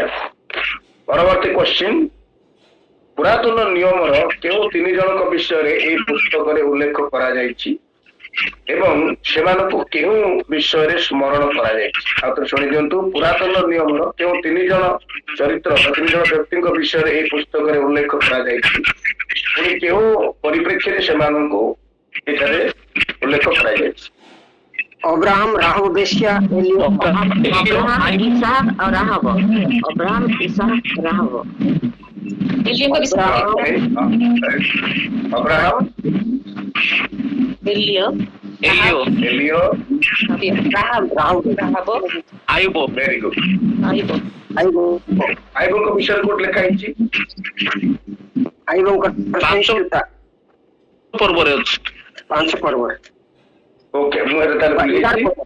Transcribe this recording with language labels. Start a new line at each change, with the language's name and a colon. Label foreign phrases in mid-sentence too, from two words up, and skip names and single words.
Odia: ପରବର୍ତ୍ତୀ କ୍ୱେଶ୍ଚିନ୍, ପୁରାତନ ନିୟମର କେଉଁ 3 ଜଣଙ୍କ ବିଷୟରେ ଏହି ପୁସ୍ତକରେ ଉଲ୍ଲେଖ କରାଯାଇଛି ଏବଂ ସେମାନଙ୍କୁ କେଉଁ ବିଷୟରେ ସ୍ମରଣ କରାଯାଇଛି? ଆଉ ଥରେ ଶୁଣି ଦିଅନ୍ତୁ, ପୁରାତନ ନିୟମର କେଉଁ 3 ଜଣ ଚରିତ୍ର, 3 ଜଣ ବ୍ୟକ୍ତିଙ୍କ ବିଷୟରେ ଏହି ପୁସ୍ତକରେ ଉଲ୍ଲେଖ କରାଯାଇଛି, ପୁଣି କେଉଁ ପରିପ୍ରେକ୍ଷୀରେ ସେମାନଙ୍କୁ ଏଠାରେ ଉଲ୍ଲେଖ କରାଯାଇଛି? अब्राहम, राहब, बेश्या, अब्राहम, इसहाक और राहब। अब्राहम, इसहाक, राहब। अब्राहम, एलियो, ଏଲିଓ ଏଲିଓ ଆୟୁବ
English: very good.
Odia: ଆଇବଙ୍କ ବିଷୟରେ କୋଉଠି ଲେଖା ହେଇଛି? ପର୍ବରେ ଅଛି। 5 ପର୍ବରେ ଓକେ, ମୁଁ ଏବେ ତାହେଲେ ଭୁଲି ଯାଇଛି।